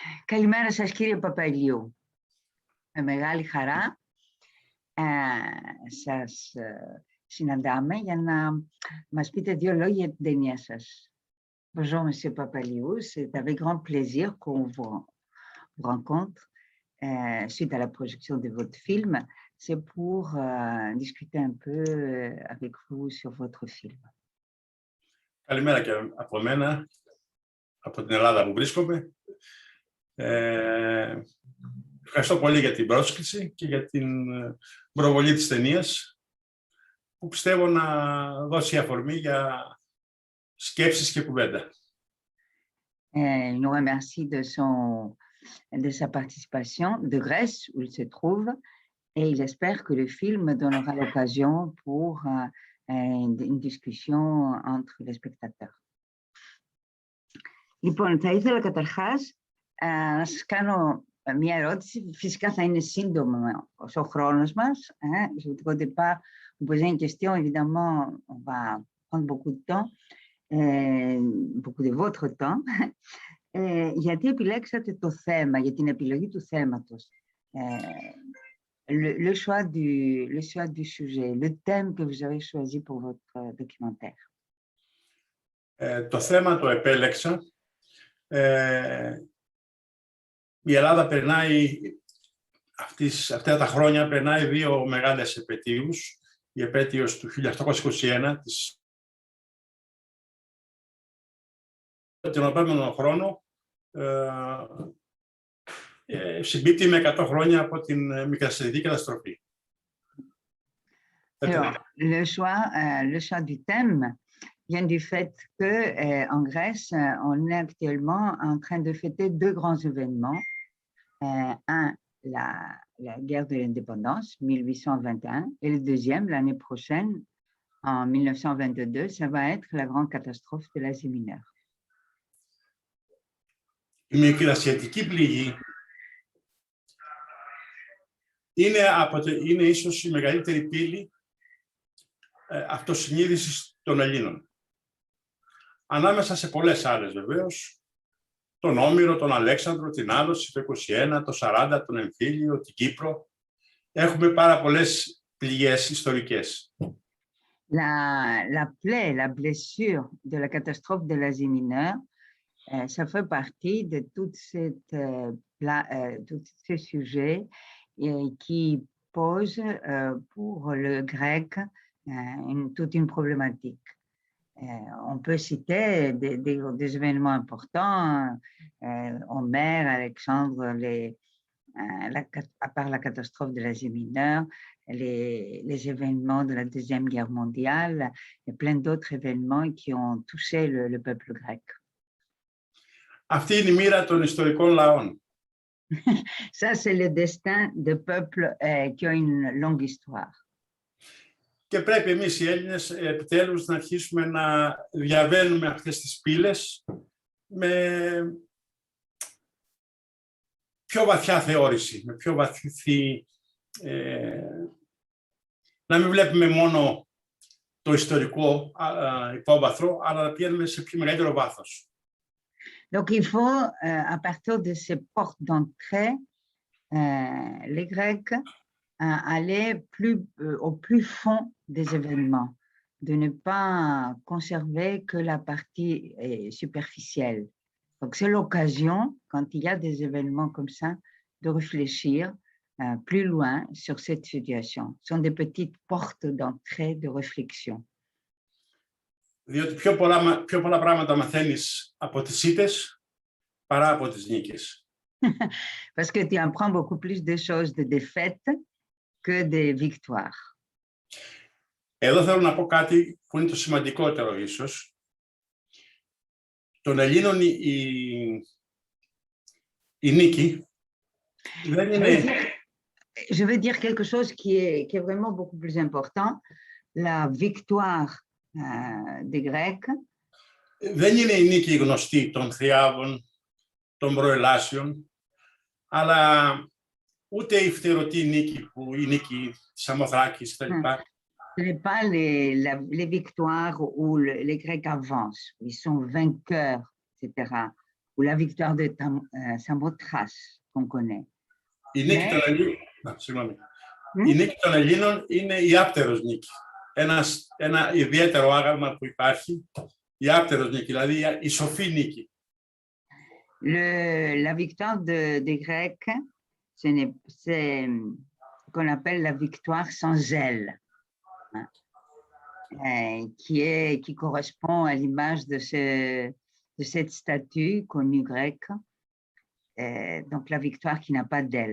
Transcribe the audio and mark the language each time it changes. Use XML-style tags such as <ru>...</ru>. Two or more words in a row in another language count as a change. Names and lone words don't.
<el>Καλημέρα σας κύριε Παπαϊλιού. Με μεγάλη χαρά σας συναντάμε για να μας πείτε δύο λόγια για την ταινία σας.</el> <fr>Bonjour Monsieur Papaliou, c'est avec grand plaisir qu'on vous rencontre suite à la projection de votre film. C'est pour discuter un peu avec vous sur votre film.</fr> <el>Καλημέρα και από μένα, από την Ελλάδα που βρίσκομαι. Ευχαριστώ πολύ για την πρόσκληση και για την προβολή της ταινίας, που πιστεύω να δώσει αφορμή για σκέψεις και κουβέντα.</el> <fr>Il nous remercie de sa participation de Grèce, où il se trouve, et il espère que le film donnera l'occasion pour une discussion entre les spectateurs.</fr> <el>Λοιπόν, θα ήθελα καταρχάς να σας κάνω μια ερώτηση. Fisica θα είναι σύντομο ο χρόνος μας.</el> <fr>Je ne voudrais pas vous poser une question. Évidemment, on va prendre beaucoup de temps, beaucoup de votre temps.</fr> <el>Γιατί επιλέξατε το θέμα, για την επιλογή του θέματος,</el> <fr>le choix du sujet, le thème que vous avez choisi pour votre documentaire?</fr> <el>Το θέμα το επέλεξα. Η Ελλάδα περνάει, αυτά τα χρόνια περνάει δύο μεγάλες επετείους. Η επέτειος του 1821, τον επόμενο χρόνο συμπίπτει με 100 χρόνια από την Μικρασιατική καταστροφή.</el> <fr>Alors, le choix du thème vient du fait qu'en Grèce, on est actuellement en train de fêter deux grands événements. Un, la guerre de l'indépendance, 1821, et le deuxième, l'année prochaine, en 1922, ça va être la grande catastrophe de l'Asie mineure.</fr> <el>Η Μικρασιατική πληγή είναι ίσως η μεγαλύτερη πύλη αυτοσυνείδησης των Ελλήνων. Ανάμεσα σε πολλές άλλες βεβαίως, τον Όμηρο, τον Αλέξανδρο, την Άλωση, το 21, το 40, τον Εμφύλιο, την Κύπρο. Έχουμε πάρα πολλές πληγές ιστορικές.</el> <fr>La plaie, la blessure de la catastrophe de l'Asie mineure, ça fait partie de tous ces sujets qui posent pour le grec toute une problématique. On peut citer des événements importants, Homère, Alexandre, à part la catastrophe de l'Asie mineure, les événements de la Deuxième Guerre mondiale, et plein d'autres événements qui ont touché le peuple grec.</fr> <el>Αυτή είναι η μοίρα των ιστορικών λαών.</el> <fr>Ça, c'est le destin de peuples qui ont une longue histoire.</fr> <el>Και πρέπει εμείς οι Έλληνες επιτέλους να αρχίσουμε να διαβαίνουμε αυτές τις πύλες με πιο βαθιά θεώρηση, με πιο βαθύ, να μην βλέπουμε μόνο το ιστορικό υπόβαθρο, αλλά να πηγαίνουμε σε πιο μεγαλύτερο βάθος.</el> <fr>Donc, il faut, à partir de ces portes d'entrée, les Grecs aller au plus fond des événements, de ne pas conserver que la partie superficielle. Donc, c'est l'occasion, quand il y a des événements comme ça, de réfléchir plus loin sur cette situation. Ce sont des petites portes d'entrée de réflexion.</fr> <el>Διότι πιο πολλά πράγματα μαθαίνεις από τις ήττες παρά από τις νίκες.</el> <fr>Parce que tu apprends beaucoup plus de choses de défaites que des victoires.</fr> <el>Εδώ θέλω να πω κάτι που είναι το σημαντικότερο ίσως. Των Ελλήνων η νίκη δεν είναι...</el> <fr>Je veux dire quelque chose qui est vraiment beaucoup plus important. La victoire des Grecs.</fr> <el>Δεν είναι η νίκη γνωστή των Θριάβων, των προελάσεων, αλλά ούτε η φτερωτή νίκη που η νίκη της Σαμοθράκης κτλ.</el> <fr>Ce n'est pas les victoires où les Grecs avancent, ils sont vainqueurs, etc. Ou ou la victoire de Samothrace qu'on connaît.</fr> <el>Η νίκη των Ελλήνων, η νίκη των Ελλήνων είναι η άπτερος νίκη. Ένα ιδιαίτερο άγαλμα που υπάρχει, η άπτερος νίκη, δηλαδή η σοφή νίκη.</el> <fr>La victoire des Grecs, c'est ce qu'on appelle la victoire sans zèle, qui correspond à l'image de cette statue connue grecque, donc la victoire qui n'a pas d'aile.</fr>